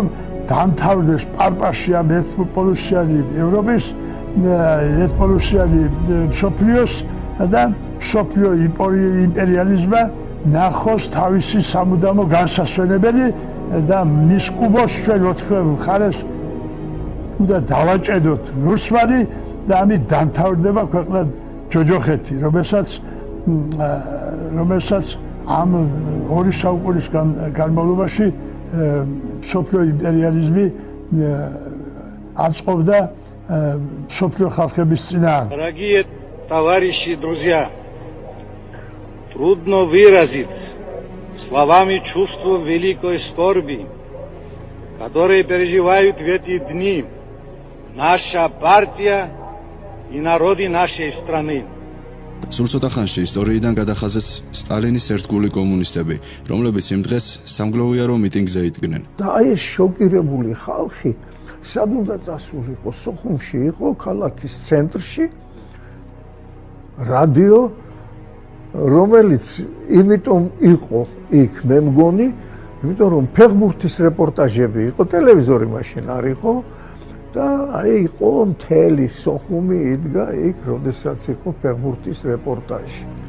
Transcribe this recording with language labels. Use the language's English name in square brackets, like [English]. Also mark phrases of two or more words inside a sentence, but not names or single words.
[Georgian] დამთავრდეს პარპაში ამ ერთპოლუსიანი ევროპის, ერთპოლუსიანი მსოფლიოს და მსოფლიო იმპერიალიზმმა ნახოს თავისი სამუდამო განსასვენებელი და მის კუბოს ჩვენ 4 მხარეს უნდა დავაჭედოთ ნურსმანი და ამით დამთავრდება ქვეყნად ჯოჯოხეთი, რომელსაც ამ 2 საუკუნის განმავლობაში მსოფლიო იმპერიალიზმი აწყობდა მსოფლიო ხალხების წინააღმდეგ. [Russian] Дорогие товарищи, друзья, трудно выразить словами чувство великой скорби, которые переживают в эти дни наша партия и народы нашей страны. [Georgian] სულ ცოტა ხანში ისტორიიდან გადახაზეს სტალინის ერთგული კომუნისტები, რომლებიც იმ დღეს სამგლოვიარო მიტინგზე იდგნენ. და აი ეს შოკირებული ხალხი სად უნდა წასულიყო? სოხუმში იყო, ქალაქის ცენტრში რადიო, რომელიც იმიტომ იყო იქ, მე მგონი, იმიტომ რომ ფეხბურთის რეპორტაჟები იყო, ტელევიზორი მაშინ არ იყო და აი იყო მთელი სოხუმი იდგა იქ, როდესაც იყო ფეხბურთის რეპორტაჟი.